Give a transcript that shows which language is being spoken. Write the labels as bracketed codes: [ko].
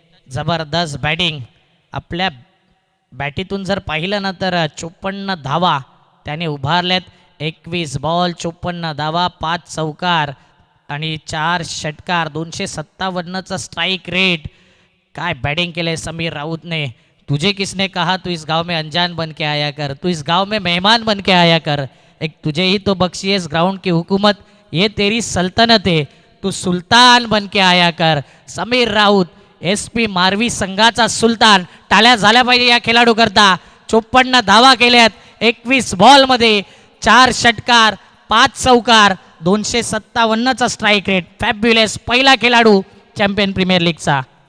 [mr] जबरदस्त बॅटिंग. आपल्या बॅटीतून जर पाहिलं ना तर 54 धावा त्याने उभारल्यात. 21 बॉल 54 धावा 5 चौकार आणि 4 षटकार 257चा स्ट्राइक रेट. काय बॅटिंग केलंय समीर राऊतने. [hi] तुझे किसने कहा तू इस गांव में अनजान बन के आया कर, तू इस गांव में मेहमान बन के आया कर, एक तुझे ही तो बख्शी है इस ग्राउंड की हुकूमत, ये तेरी सल्तनत है, तू सुलतान बन के आया कर. [mr] समीर राऊत SP मारवी संघाचा सुलतान. टाळ्या झाल्या पाहिजे या खेळाडू करता. 54 धावा केल्यात 21 बॉलमध्ये. 4 षटकार 5 चौकार 257चा स्ट्राइक रेट. फॅब्युलस पहिला खेळाडू चॅम्पियन प्रीमियर लीगचा.